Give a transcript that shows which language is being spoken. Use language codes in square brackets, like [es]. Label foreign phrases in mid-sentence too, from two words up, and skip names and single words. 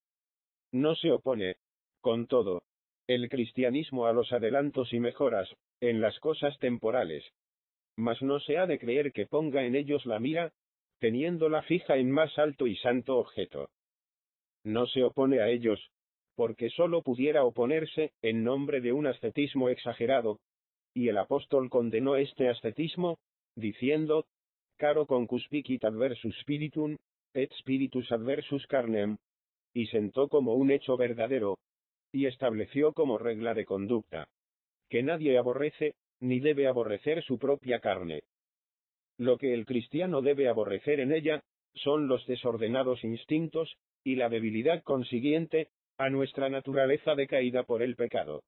[es] No se opone, con todo, el cristianismo a los adelantos y mejoras en las cosas temporales, mas no se ha de creer que ponga en ellos la mira, teniéndola fija en más alto y santo objeto. No se opone a ellos, porque sólo pudiera oponerse en nombre de un ascetismo exagerado, y el apóstol condenó este ascetismo, diciendo, [la] caro concuspicit adversus spiritum, et spiritus adversus carnem, [es] y sentó como un hecho verdadero, y estableció como regla de conducta, que nadie aborrece, ni debe aborrecer su propia carne. Lo que el cristiano debe aborrecer en ella, son los desordenados instintos, y la debilidad consiguiente, a nuestra naturaleza decaída por el pecado.